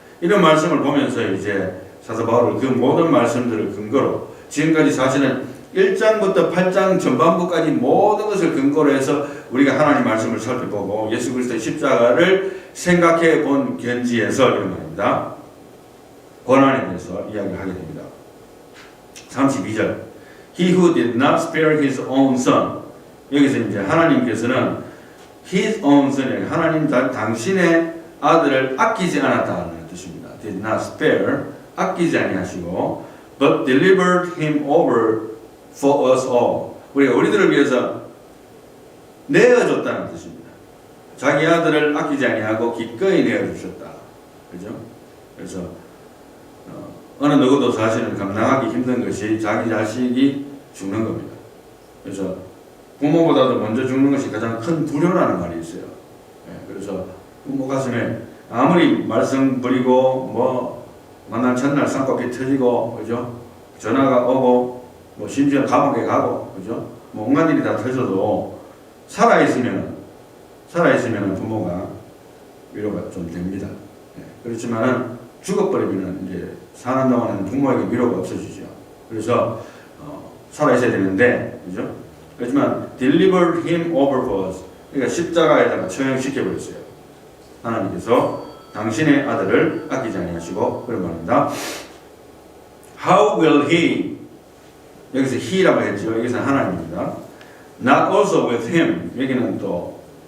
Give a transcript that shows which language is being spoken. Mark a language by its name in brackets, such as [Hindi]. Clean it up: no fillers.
[Korean] 이런 말씀을 보면서 이제 사도 바울은 그 모든 말씀들을 근거로 지금까지 사실은 1장부터 8장 전반부까지 모든 것을 근거로 해서 우리가 하나님 말씀을 살펴보고 예수 그리스도의 십자가를 생각해 본 견지에서 이런 말입니다. 고난에 대해서 이야기를 하게 됩니다. 32절 [English] He who did not spare his own son [Korean] 여기서 이제 하나님께서는 [English] his own son [Korean] 하나님 당신의 아들을 아끼지 않았다는 뜻입니다. [English] did not spare [Korean] 아끼지 아니하시고 [English] but delivered him over for us all [Korean] 우리가 우리들을 위해서 내어줬다는 뜻입니다. 자기 아들을 아끼지 아니하고 기꺼이 내어주셨다. 그죠? 그래서 어느 누구도 사실은 감당하기 힘든 것이 자기 자식이 죽는 겁니다. 그래서 부모보다도 먼저 죽는 것이 가장 큰 불효라는 말이 있어요. 그래서 부모 가슴에 아무리 말썽 부리고 뭐 만난 첫날 쌍꺼풀 터지고 그죠? 전화가 오고 뭐 심지어 감옥에 가고 그죠? 뭐 온갖 일이 다 터져도 살아있으면 부모가 위로가 좀 됩니다. 그렇지만은 죽어버리면 이제 사는 동안에는 부모에게 위로가 없어지죠. 그래서 살아있어야 되는데, 그죠? 그렇지만 [English] delivered him over for us. [Korean] 그러니까 십자가에다가 처형시켜 버렸어요. 하나님께서 당신의 아들을 아끼지 아니하시고 그런 말입니다. [English] How will he? [Korean] 여기서 he라고 했죠. 여기서 하나님입니다. [English] Not also with him. [Korean] 여기는 또